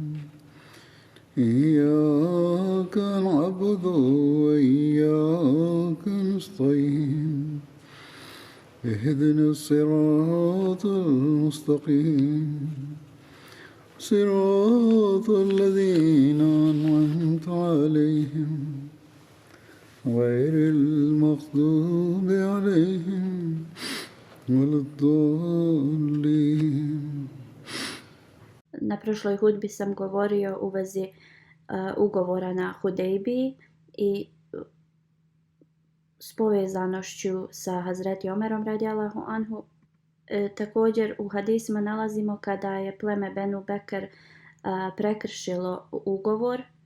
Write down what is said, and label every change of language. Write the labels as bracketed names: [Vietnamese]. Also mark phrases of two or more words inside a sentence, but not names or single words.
[Arabic] إياك نعبد وإياك نستعين اهدنا الصراط المستقيم صراط الذين أنعمت عليهم غير المغضوب عليهم ولا الضالين. [Bosnian] Na prošloj hudbi sam govorio u vezi ugovora na Hudejbiji i s povezanošću sa Hazreti Omerom [Arabic] رضي الله عنه. [Bosnian] Također u hadisima nalazimo kada je pleme Benu Bekr prekršilo ugovor